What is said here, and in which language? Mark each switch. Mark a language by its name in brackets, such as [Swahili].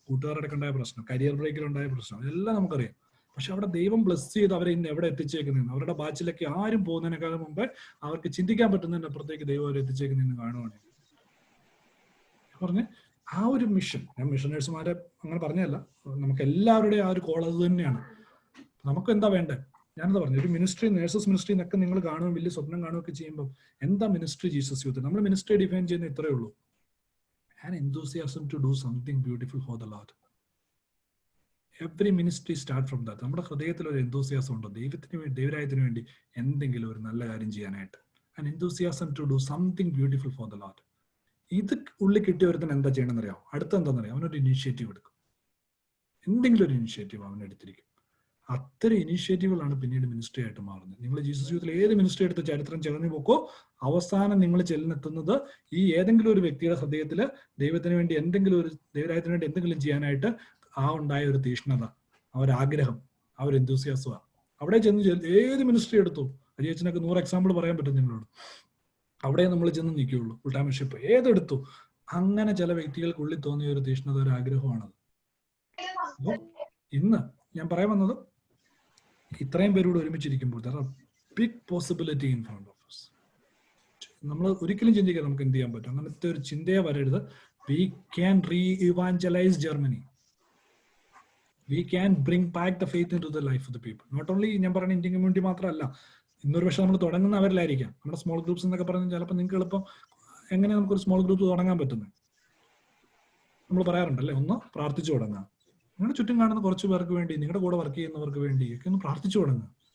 [Malayalam] കൂട്ടുകാരുടെ ഉണ്ടായ പ്രശ്നം, കരിയർ ബ്രേക്കിലുണ്ടായ പ്രശ്നം, എല്ലാം നമുക്കറിയാം. പക്ഷെ അവിടെ ദൈവം ബ്ലസ് ചെയ്ത് അവരെ ഇന്ന് എവിടെ എത്തിച്ചേക്കുന്നതെന്ന്, അവരുടെ ബാച്ചിലൊക്കെ ആരും പോകുന്നതിനേക്കാളും മുമ്പേ അവർക്ക് ചിന്തിക്കാൻ പറ്റുന്നതിന്റെ അപ്പുറത്തേക്ക് ദൈവം അവരെ എത്തിച്ചേക്കുന്നതെന്ന് കാണുവാണെങ്കിൽ പറഞ്ഞ് ആ ഒരു മിഷൻ, ഞാൻ മിഷനേഴ്സുമാരെ അങ്ങനെ പറഞ്ഞല്ല, നമുക്ക് എല്ലാവരുടെയും ആ ഒരു കോൾ അത് തന്നെയാണ്. നമുക്ക് എന്താ വേണ്ടത്? ഞാനെന്താ പറഞ്ഞു, ഒരു മിനിസ്ട്രി, നേഴ്സസ് മിനിസ്ട്രി എന്നൊക്കെ നിങ്ങൾ കാണുകയും വലിയ സ്വപ്നം കാണുകയൊക്കെ ചെയ്യുമ്പോൾ എന്താ മിനിസ്ട്രി ജീസസ് യൂത്ത്? നമ്മൾ മിനിസ്ട്രി ഡിഫൈൻ ചെയ്യുന്ന ഇത്രയേ ഉള്ളൂ, [English] An enthusiasm to do something beautiful for the Lord. Every ministry start from that. [Malayalam] നമ്മുടെ ഹൃദയത്തിൽ ഒരു enthusiasm ഉണ്ടോ ദൈവത്തിന് വേണ്ടി, ദൈവരാജ്യത്തിന് വേണ്ടി എന്തെങ്കിലും ഒരു നല്ല കാര്യം ചെയ്യാനായിട്ട്? [English] An enthusiasm to do something beautiful for the Lord. [Malayalam] ഇത് ഉള്ളിൽ കിട്ടിയവരുത്തിന് എന്താ ചെയ്യണമെന്ന് അറിയാം? അടുത്ത എന്താണെന്നറിയാം? അവനൊരു ഇനീഷ്യേറ്റീവ് എടുക്കും, എന്തെങ്കിലും ഒരു ഇനീഷ്യേറ്റീവ് അവൻ എടുത്തിരിക്കും. അത്തരം ഇനീഷ്യേറ്റീവുകളാണ് പിന്നീട് മിനിസ്ട്രി ആയിട്ട് മാറുന്നത്. നിങ്ങൾ ജീസസ് യൂത്തിൽ ഏത് മിനിസ്ട്രി എടുത്ത് ചരിത്രം ചെറിഞ്ഞു പോക്കോ, അവസാനം നിങ്ങൾ ചെല്ലുന്നെത്തുന്നത് ഈ ഏതെങ്കിലും ഒരു വ്യക്തിയുടെ ഹൃദയത്തിൽ ദൈവത്തിന് വേണ്ടി എന്തെങ്കിലും ഒരു, ദൈവരാജ്യത്തിന് വേണ്ടി എന്തെങ്കിലും ചെയ്യാനായിട്ട് ആ ഉണ്ടായ ഒരു തീഷ്ണത, ആ ഒരു ആഗ്രഹം, ആ ഒരു enthusiasm. അവിടെ ചെന്ന് ഏത് മിനിസ്ട്രി എടുത്തു, അജയച്ചനൊക്കെ 100 എക്സാമ്പിൾ പറയാൻ പറ്റും നിങ്ങളോട്. അവിടെ നമ്മൾ ചെന്ന് നിൽക്കുകയുള്ളൂ. ഫുൾ ടൈം മിഷൻഷിപ്പ് ഏതെടുത്തു, അങ്ങനെ ചില വ്യക്തികൾക്കുള്ളിൽ തോന്നിയ ഒരു തീഷ്ണത, ഒരു ആഗ്രഹമാണത്. അപ്പോൾ ഇന്ന് ഞാൻ പറയാൻ വന്നത്, ഇത്രയും പേരോട് ഒരുമിച്ചിരിക്കുമ്പോൾ [English] there are big possibility in front of us. [Malayalam] നമ്മൾ ഒരിക്കലും ചിന്തിക്കുക നമുക്ക് എന്ത് ചെയ്യാൻ പറ്റും, അങ്ങനത്തെ ഒരു ചിന്തയെ വരരുത്. [English] We can re-evangelize Germany. We can bring back the faith into the life of the people. Not only [Malayalam] ഞാൻ പറയുന്ന ഇന്ത്യൻ കമ്മ്യൂണിറ്റി മാത്രമല്ല, ഇന്നൊരു പക്ഷെ നമ്മൾ തുടങ്ങുന്നവരിലായിരിക്കാം. നമ്മുടെ സ്മോൾ ഗ്രൂപ്പ്സ് എന്നൊക്കെ പറഞ്ഞാൽ ചിലപ്പോൾ നിങ്ങൾക്ക് എളുപ്പം എങ്ങനെ നമുക്കൊരു സ്മോൾ ഗ്രൂപ്പ് തുടങ്ങാൻ പറ്റുന്നത് നമ്മൾ പറയാറുണ്ടല്ലേ, ഒന്ന് പ്രാർത്ഥിച്ചു തുടങ്ങാം. നിങ്ങളുടെ ചുറ്റും കാണുന്ന കുറച്ച് പേർക്ക് വേണ്ടി, നിങ്ങളുടെ കൂടെ വർക്ക് ചെയ്യുന്നവർക്ക് വേണ്ടി ഒക്കെ ഒന്ന് പ്രാർത്ഥിച്ചു തുടങ്ങുക.